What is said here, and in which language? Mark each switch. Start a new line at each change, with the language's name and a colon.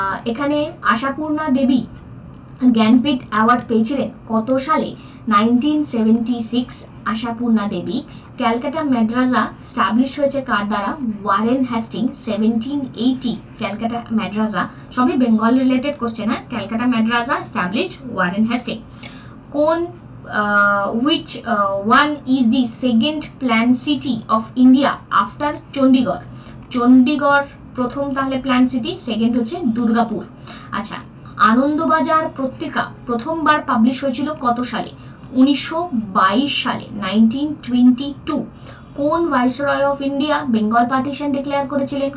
Bangla: এখানে আশাপূর্ণা দেবী জ্ঞানপীঠ অ্যাওয়ার্ড পেয়েছিলেন কত সালে? 1976 আশাপূর্ণা দেবী। ক্যালকাটা মাদ্রাসা স্টাবলিশ হয়েছে কার দ্বারা? Warren Hastings 1780। ক্যালকাটা মাদ্রাসা, সবই বেঙ্গল রিলেটেড কোশ্চেন। হ্যাঁ, ক্যালকাটা মাদ্রাসা স্টাবলিশড ওয়ারেন হেস্টিং।
English: কোন which one is the second planned city of India after Chandigarh?
Bangla: Chandigarh প্রথম তাহলে প্ল্যান্ড সিটি, সেকেন্ড হচ্ছে দুর্গাপুর। আচ্ছা, আনন্দবাজার পত্রিকা প্রথমবার পাবলিশ হয়েছিল কত সালে? 1922 সালে, 1922। কোন viceroy of India Bengal partition declare করেছিলেন?